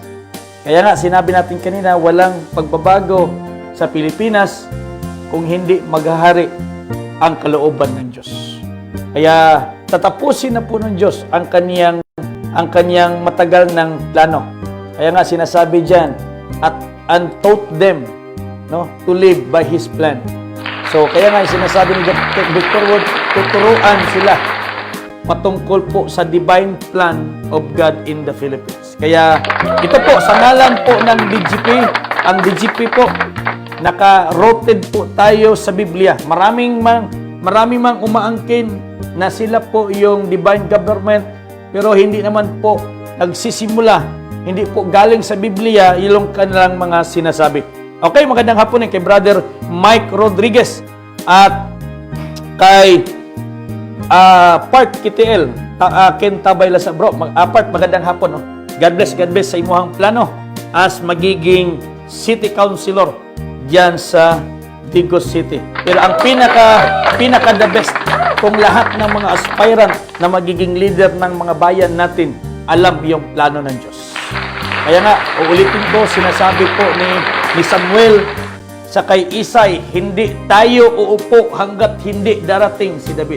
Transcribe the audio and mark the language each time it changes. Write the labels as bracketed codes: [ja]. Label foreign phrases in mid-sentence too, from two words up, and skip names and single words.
[tl] Kaya nga, sinabi natin kanina, walang pagbabago sa Pilipinas kung hindi maghahari ang kalooban ng Diyos. Kaya tatapusin na po ng Diyos ang kaniyang matagal ng plano. Kaya nga sinasabi diyan, [en] and taught them no, to live by His plan. [tl] So kaya nga sinasabi ni Dr. Wood, tuturuan sila patungkol po sa [en] divine plan of God in the Philippines. [tl] Kaya ito po, sa ngalan po ng DGP, ang DGP po, naka-rooted po tayo sa Biblia. Marami mang umaangkin na sila po yung [en] divine government, [tl] pero hindi naman po nagsisimula, hindi po galing sa Biblia yung kanilang mga sinasabi. Okay, magandang hapon kay Brother Mike Rodriguez at kay Part KTL, Ken Tabayla sa bro. Part, magandang hapon. No? [en] God bless [tl] sa imuhang plano as magiging [en] city councilor [tl] diyan sa Digos City. Pero ang pinaka [en] the best, [tl] kung lahat ng mga aspirant na magiging leader ng mga bayan natin alam yung plano ng Diyos. Kaya nga, uulitin ko, sinasabi po ni Samuel sa kay Isay, hindi tayo uupo hanggat hindi darating si David.